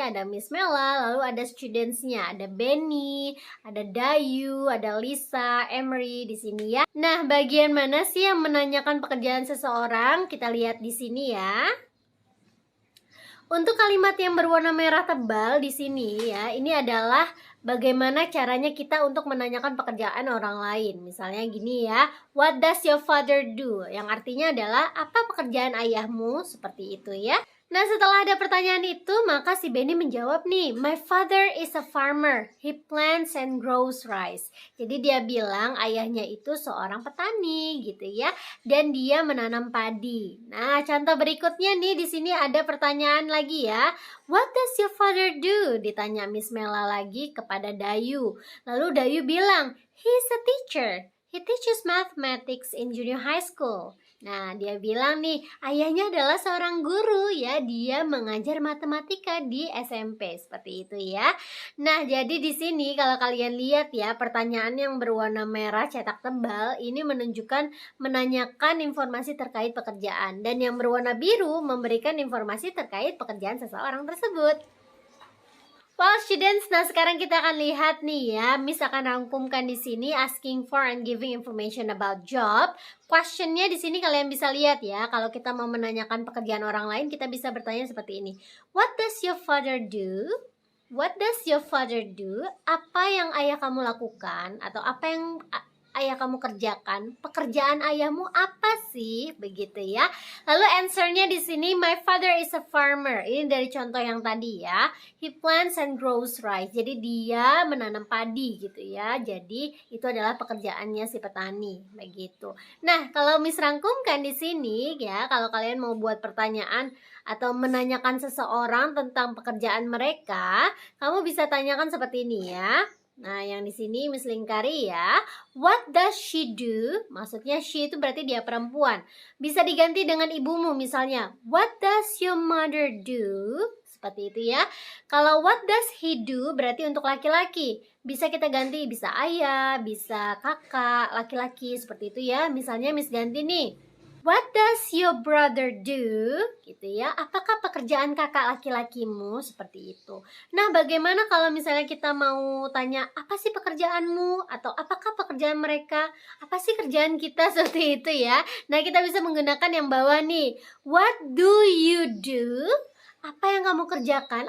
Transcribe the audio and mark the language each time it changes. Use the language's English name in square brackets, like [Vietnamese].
[Indonesian] Ada Miss Mela, lalu ada studentsnya. Ada Benny, ada Dayu, ada Lisa, Emery di sini ya. Nah, bagian mana sih yang menanyakan pekerjaan seseorang? Kita lihat di sini ya. Untuk kalimat yang berwarna merah tebal di sini ya, ini adalah bagaimana caranya kita untuk menanyakan pekerjaan orang lain. [English] Misalnya gini ya, what does your father do? [Indonesian] Yang artinya adalah apa pekerjaan ayahmu? Seperti itu ya. Nah, setelah ada pertanyaan itu, maka si Benny menjawab nih, [English] my father is a farmer. He plants and grows rice. [Indonesian] Jadi dia bilang ayahnya itu seorang petani gitu ya, dan dia menanam padi. Nah, contoh berikutnya nih di sini ada pertanyaan lagi ya. [English] What does your father do? [Indonesian] Ditanya Miss Mela lagi kepada Dayu. Lalu Dayu bilang, [English] he's a teacher. He teaches mathematics in junior high school. [Indonesian] Nah, dia bilang nih, ayahnya adalah seorang guru ya, dia mengajar matematika di SMP, seperti itu ya. Nah, jadi di sini kalau kalian lihat ya, pertanyaan yang berwarna merah cetak tebal ini menanyakan informasi terkait pekerjaan, dan yang berwarna biru memberikan informasi terkait pekerjaan seseorang tersebut. [English] Well, students, [Indonesian] nah sekarang kita akan lihat nih ya, Miss akan rangkumkan di sini [English] asking for and giving information about job. [Indonesian] Questionnya di sini kalian bisa lihat ya, kalau kita mau menanyakan pekerjaan orang lain, kita bisa bertanya seperti ini. [English] What does your father do? What does your father do? [Indonesian] Apa yang ayah kamu lakukan? Atau apa yang ayah kamu kerjakan? Pekerjaan ayahmu apa sih? Begitu ya. Lalu answernya di sini, [English] my father is a farmer. [Indonesian] Ini dari contoh yang tadi ya. [English] He plants and grows rice. [Indonesian] Jadi dia menanam padi gitu ya. Jadi itu adalah pekerjaannya si petani, begitu. Nah, kalau Miss rangkumkan di sini ya, kalau kalian mau buat pertanyaan atau menanyakan seseorang tentang pekerjaan mereka, kamu bisa tanyakan seperti ini ya. Nah, yang di sini Miss lingkari ya. [English] What does she do? [Indonesian] Maksudnya she itu berarti dia perempuan. Bisa diganti dengan ibumu misalnya. [English] What does your mother do? [Indonesian] Seperti itu ya. Kalau [English] what does he do [Indonesian] berarti untuk laki-laki. Bisa kita ganti, bisa ayah, bisa kakak, laki-laki, seperti itu ya. Misalnya Miss ganti nih. [English] What does your brother do? [Indonesian] Gitu ya. Apakah pekerjaan kakak laki-lakimu? Seperti itu. Nah, bagaimana kalau misalnya kita mau tanya, apa sih pekerjaanmu? Atau apakah pekerjaan mereka? Apa sih kerjaan kita? Seperti itu ya. Nah, kita bisa menggunakan yang bawah nih. [English] What do you do? [Indonesian] Apa yang kamu kerjakan?